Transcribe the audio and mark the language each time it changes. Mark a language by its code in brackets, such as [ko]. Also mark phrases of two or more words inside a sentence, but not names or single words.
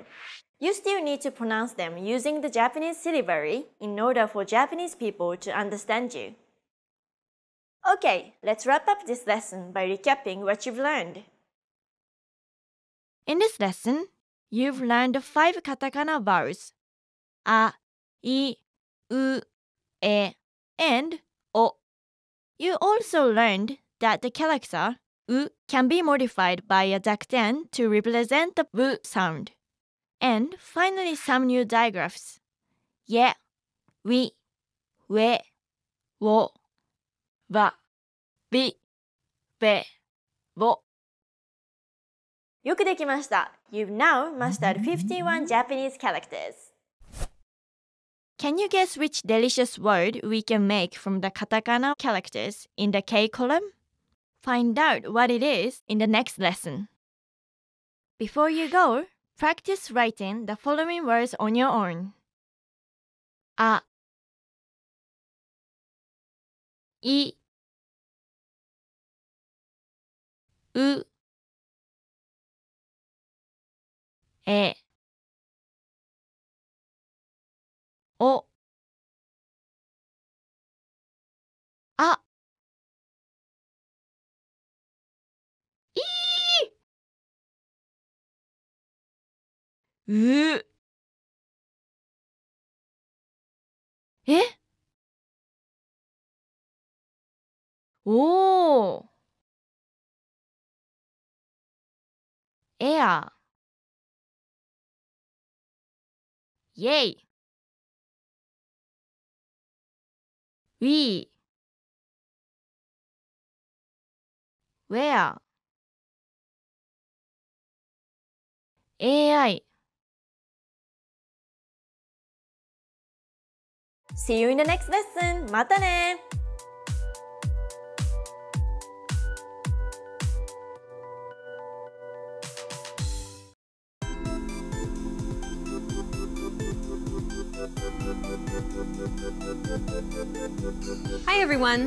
[en] You still need to pronounce them using the Japanese syllabary in order for Japanese people to understand you. Okay, let's wrap up this lesson by recapping what you've learned. In this lesson, you've learned 5 katakana vowels. [ja] a, I, u, e, and o. [en] You also learned that the character u can be modified by a dakten to represent the v sound. And finally some new digraphs. [ja] Ye, wi, we, wo, wa, bi, be, wo. よくできました。 [en] You've now mastered 51 Japanese characters. Can you guess which delicious word we can make from the katakana characters in the K column? Find out what it is in the next lesson. Before you go, practice writing the following words on your own. [ja] A, I, u, e, o, a, い、う、え、おー、エア、イェイ、ウィー、ウェア、AI. [en] See you in the next lesson. [ja] またね! [en] Hi everyone!